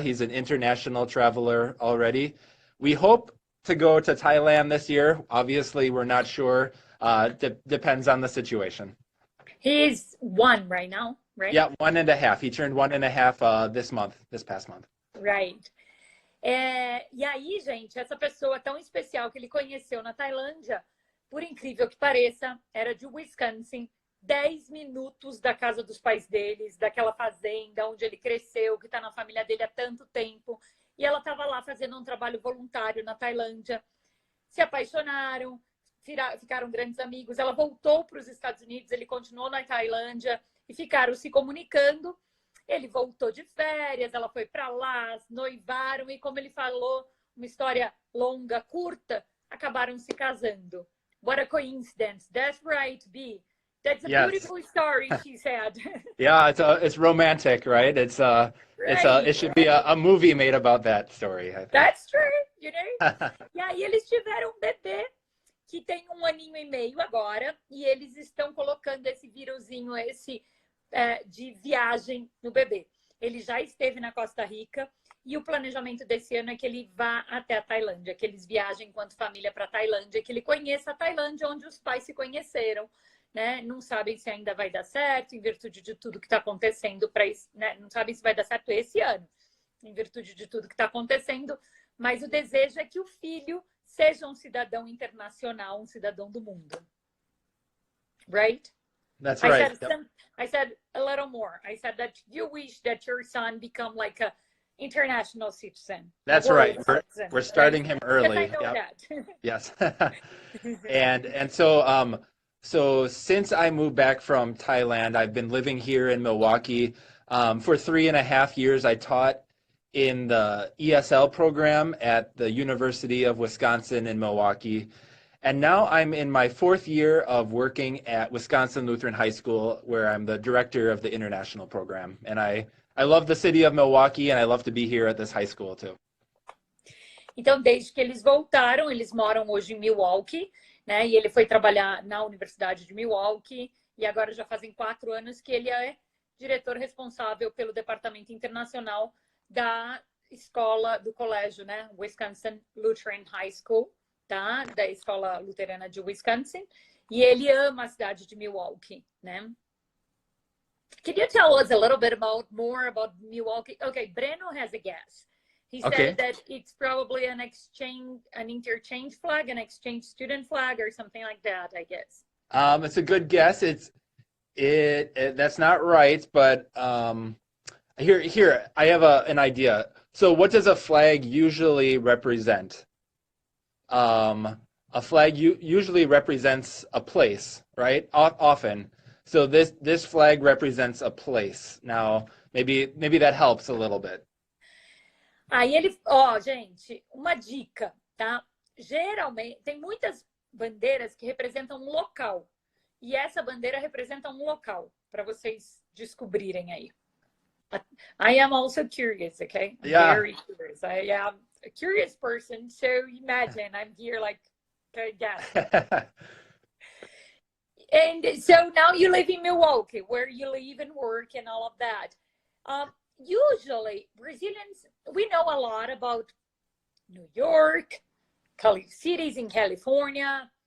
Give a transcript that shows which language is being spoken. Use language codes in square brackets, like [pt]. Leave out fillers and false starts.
[en] He's an international traveler already. We hope to go to Thailand this year. Obviously, we're not sure. Depends on the situation. He's 1 right now, right? Yeah, 1.5. He turned 1.5 this past month. Right. [pt] E aí, gente, essa pessoa tão especial que ele conheceu na Tailândia, por incrível que pareça, era de Wisconsin, 10 minutos da casa dos pais deles, daquela fazenda onde ele cresceu, que está na família dele há tanto tempo. E ela estava lá fazendo um trabalho voluntário na Tailândia. Se apaixonaram, ficaram grandes amigos. Ela voltou para os Estados Unidos, ele continuou na Tailândia e ficaram se comunicando. Ele voltou de férias, ela foi para lá, noivaram e, como ele falou, uma história longa, curta, acabaram se casando. [en] What a coincidence. That's right, B. That's a beautiful story, she said. Yeah, it's romantic, right? It should be a movie made about that story, I think. That's true, [pt] E aí eles tiveram um bebê que tem 1 aninho e meio agora e eles estão colocando esse vírusinho, de viagem no bebê. Ele já esteve na Costa Rica e o planejamento desse ano é que ele vá até a Tailândia, que eles viajem enquanto família para a Tailândia, que ele conheça a Tailândia onde os pais se conheceram. Né? Não sabem se ainda vai dar certo, em virtude de tudo que está acontecendo, né? Não sabem se vai dar certo esse ano, em virtude de tudo que está acontecendo, mas o desejo é que o filho seja um cidadão internacional, um cidadão do mundo. [en] Right? That's right. I said a little more. I said that you wish that your son become like a international citizen. That's right. We're starting him early. Yes, I know that. Yes. and so since I moved back from Thailand, I've been living here in Milwaukee. For 3.5 years, I taught in the ESL program at the University of Wisconsin in Milwaukee. And now I'm in my 4th year of working at Wisconsin Lutheran High School, where I'm the director of the international program. And I love the city of Milwaukee, and I love to be here at this high school too. [pt] Então, desde que eles voltaram, eles moram hoje em Milwaukee, né? E ele foi trabalhar na Universidade de Milwaukee e agora já fazem 4 anos que ele é diretor responsável pelo departamento internacional da escola, do colégio, né? Wisconsin Lutheran High School, tá? Da escola luterana de Wisconsin. E ele ama a cidade de Milwaukee, né? [en] Can you tell us a little bit more about Milwaukee? Okay, Breno has a guess. He said that it's probably an interchange flag, an exchange student flag, or something like that, I guess. It's a good guess. That's not right, but here I have an idea. So, what does a flag usually represent? a flag usually represents a place, right? Often. So this flag represents a place. Now, maybe that helps a little bit. [pt] Aí ele, ó, gente, uma dica, tá? Geralmente, tem muitas bandeiras que representam um local. E essa bandeira representa um local, para vocês descobrirem aí. [en] I am also curious, okay? Yeah. Very curious. I am a curious person, so imagine I'm here like, okay, yeah. And so now you live in Milwaukee, where you live and work and all of that. Usually, Brazilians, we know a lot about New York, cities in California,